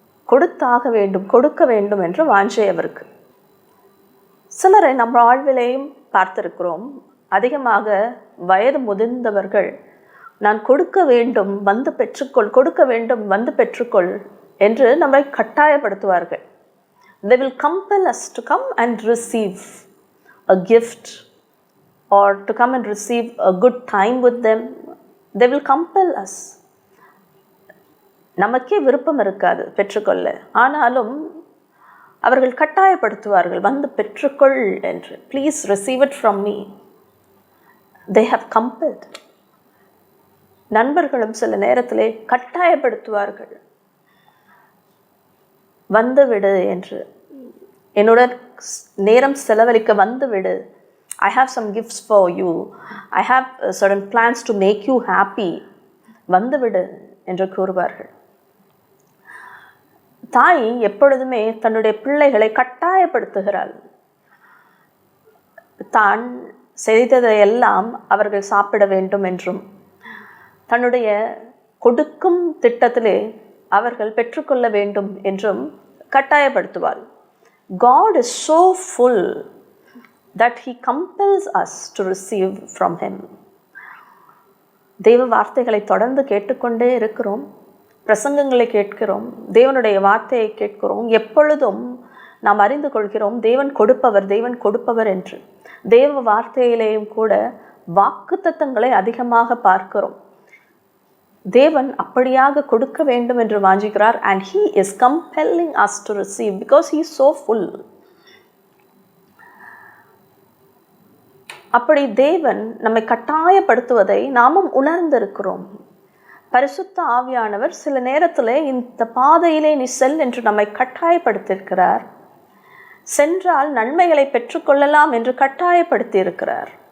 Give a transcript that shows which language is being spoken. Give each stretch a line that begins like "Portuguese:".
Tamil: கொடுத்தாக வேண்டும், கொடுக்க வேண்டும் என்ற வாஞ்சை அவருக்கு. சிலரை நம்ம வாழ்விலையும் பார்த்திருக்கிறோம். அதிகமாக வயது முதிர்ந்தவர்கள், நான் கொடுக்க வேண்டும், வந்து பெற்றுக்கொள், கொடுக்க வேண்டும், வந்து பெற்றுக்கொள் என்று நம்மை கட்டாயப்படுத்துவார்கள்.
English: They will compel us to come and receive a gift or to come and receive a good time with them. They will compel us.
Tamil: நமக்கே விருப்பம் இருக்காது பெற்றுக்கொள்ள. ஆனாலும் அவர்கள் கட்டாயப்படுத்துவார்கள், வந்து பெற்றுக்கொள் என்று.
English: Please receive it from me. They have compelled.
Tamil: நண்பர்களும் சில நேரத்திலே கட்டாயப்படுத்துவார்கள், வந்துவிடு என்று, என்னுடன் நேரம் செலவழிக்க வந்துவிடு.
English: I have some gifts for you. I have certain plans to make you happy.
Tamil: வந்துவிடு என்று கூறுவார்கள். தாய் எப்பொழுதுமே தன்னுடைய பிள்ளைகளை கட்டாயப்படுத்துகிறாள். தான் செய்ததையெல்லாம் அவர்கள் சாப்பிட வேண்டும் என்றும், தன்னுடைய கொடுக்கும் திட்டத்திலே அவர்கள் பெற்றுக்கொள்ள வேண்டும் என்றும் கட்டாயப்படுத்துவாள்.
English: God is so full that he compels us to receive from him.
Tamil: தேவ வார்த்தைகளை தொடர்ந்து கேட்டுக்கொண்டே இருக்கிறோம், பிரசங்கங்களை கேட்கிறோம், தேவனுடைய வார்த்தையை கேட்கிறோம். எப்பொழுதும் நாம் அறிந்து கொள்கிறோம் தேவன் கொடுப்பவர், தேவன் கொடுப்பவர் என்று. தேவ வார்த்தையிலேயும் கூட வாக்குத்தத்தங்களை அதிகமாக பார்க்கிறோம். தேவன் அப்படியாக கொடுக்க வேண்டும் என்று வாஞ்சிக்கிறார்.
English: and he is compelling us to receive because he is so full.
Tamil: அப்படி தேவன் நம்மை கட்டாயப்படுத்துவதை நாமும் உணர்ந்திருக்கிறோம். பரிசுத்த ஆவியானவர் சில நேரத்தில் இந்த பாதையிலே நீ செல் என்று நம்மை கட்டாயப்படுத்தியிருக்கிறார். சென்றால் நன்மைகளை பெற்றுக்கொள்ளலாம் என்று கட்டாயப்படுத்தி இருக்கிறார்.